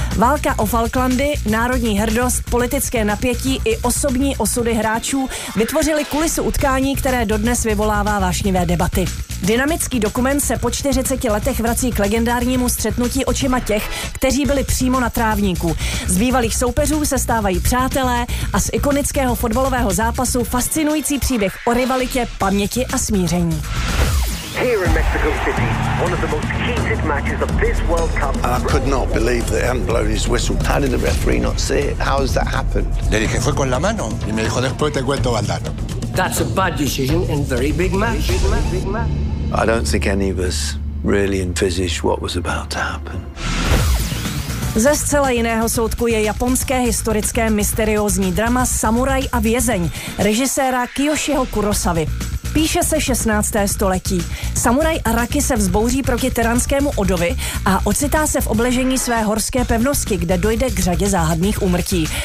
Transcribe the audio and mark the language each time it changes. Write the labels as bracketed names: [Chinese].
[Czech] Válka o Falklandy, národní hrdost, politické napětí i osobní osudy hráčů vytvořily kulisu utkání, které dodnes vyvolává vášnivé debaty. Dynamický dokument se po 40 letech vrací k legendárnímu střetnutí očima těch, kteří byli přímo na trávníku. Z bývalých soupeřů se stávají přátelé a z ikonického fotbalového zápasu fascinující příběh o rivalitě, paměti a smíření. [English] Here in Mexico City, one of the most heated matches of this World Cup. And I could not believe that he hadn't blown his whistle. How did the referee not see it? How has that happened? [Spanish] Le dije fue con la mano y me dijo después te cuento Valdano. [English] That's a bad decision in very big match. I don't think any of us really envisaged what was about to happen. [Czech] Ze zcela jiného soudku je japonské historické mysteriózní drama Samuraj a vězeň režiséra Kiyoshiho Kurosavy. Píše se 16. století. Samuraj Araki se vzbouří proti tyranskému Odovi a ocitá se v obležení své horské pevnosti, kde dojde k řadě záhadných úmrtí.